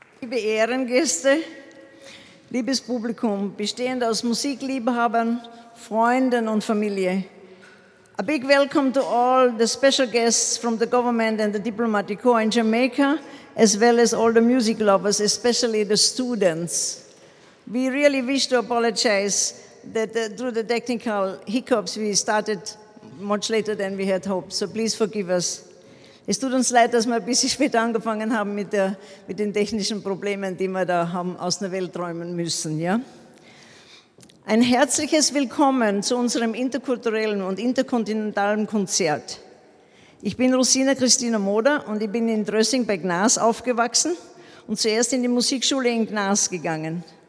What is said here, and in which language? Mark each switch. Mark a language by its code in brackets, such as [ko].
[de] Ehrengäste, liebes Publikum, bestehend aus Musikliebhabern, Freunden und Familie. [en] A big welcome to all the special guests from the government and the diplomatic corps in Jamaica, as well as all the music lovers, especially the students. We really wish to apologize that through the technical hiccups we started much later than we had hoped, so please forgive us. [de] Es tut uns leid, dass wir ein bisschen später angefangen haben mit den technischen Problemen, die wir da haben aus der Welt räumen müssen. Ja? Ein herzliches Willkommen zu unserem interkulturellen und interkontinentalen Konzert. Ich bin Rosina Christina Moder und ich bin in Drössing bei Gnas aufgewachsen und zuerst in die Musikschule in Gnas gegangen.